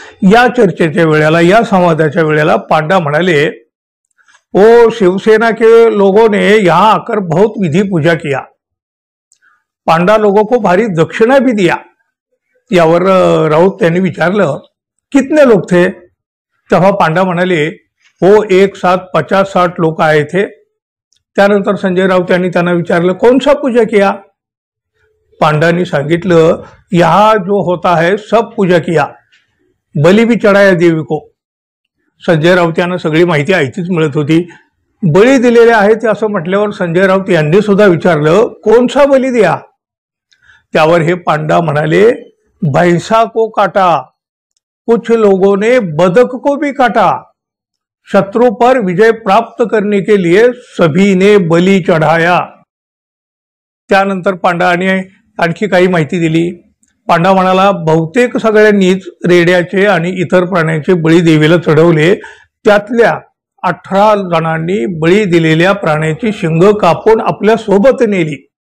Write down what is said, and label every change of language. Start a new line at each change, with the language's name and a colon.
Marathi: या चर्चेच्या वेळेला, या संवादाच्या वेळेला पांडा म्हणाले,
Hindi: ओ शिवसेना के लोगों ने यहाँ आकर बहुत विधि पूजा किया, पांडा लोगों को भारी दक्षिणा भी दिया।
Marathi: यावर राऊत यांनी विचारलं,
Hindi: कितने लोग थे?
Marathi: तेव्हा पांडा म्हणाले,
Hindi: हो एक साथ 50-60 लोग आए थे।
Marathi: त्यानंतर संजय राऊत यांनी त्यांना विचारलं,
Hindi: कौन सा पूजा किया?
Marathi: पांडांनी सांगितलं,
Hindi: यहाँ जो होता है सब पूजा किया, बलि भी चढ़ाया देवी को।
Marathi: संजय राऊत यांना सगळी माहिती ऐकीच मिळत होती। बळी दिलेले आहेत असं म्हटल्यावर संजय राऊत यांनी सुद्धा विचारलं,
Hindi: कौन सा बलि दिया?
Marathi: त्यावर हे पांडा म्हणाले,
Hindi: भैंसा को काटा, कुछ लोगों ने बदक को भी काटा, शत्रु पर विजय प्राप्त करने के लिए सभी ने बलि चढ़ाया।
Marathi: त्यानंतर पांडाने आणखी काही माहिती दिली। पांडा म्हणाला, बहुतेक सगळ्यांनीच रेड्याचे आणि इतर प्राण्यांचे बळी देवीला चढवले। त्यातल्या 18 जणांनी बळी दिलेल्या प्राण्याची शिंग कापून आपल्या सोबत नेली।